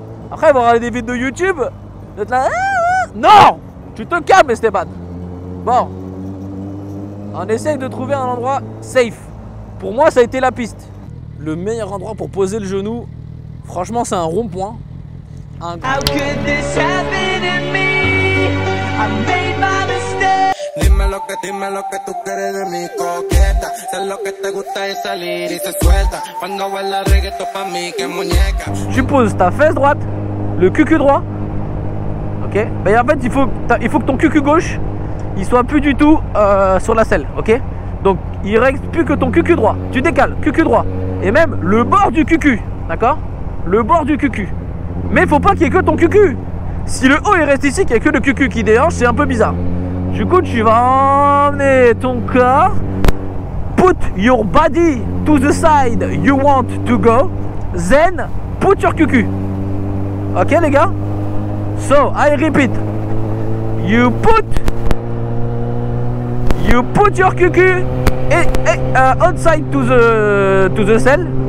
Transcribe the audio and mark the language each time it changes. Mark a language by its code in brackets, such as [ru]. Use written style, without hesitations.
[fr] Après vous regardez des vidéos de YouTube, vous êtes là. Non. Tu te calmes Esteban. Bon. On essaye de trouver un endroit safe. Pour moi ça a été la piste. Le meilleur endroit pour poser le genou, franchement c'est un rond-point. [en] How could this happen to me? I made my mistake. [es] Dime lo que tú quieres de mi coqueta. Sé lo que te gusta es salir y se suelta. Cuando baila reggaeton pa' mí que muñeca. [fr] Tu poses ta fesse droite, le cul droit. Ok. Ben en fait il faut que ton cul gauche il soit plus du tout sur la selle. Ok. Donc il reste plus que ton cul droit. Tu décales, cul droit. Et même le bord du cul. D'accord. Le bord du cul. Mais faut pas qu'il y ait que ton cul. Si le haut il reste ici, qu'il n'y a que le cul qui dérange, c'est un peu bizarre. Du coup, tu vas emmener ton corps. [en] Put your body to the side you want to go. Then put your cul. Ok [fr] les gars? [en] So, I repeat. You put your cul outside to the cell.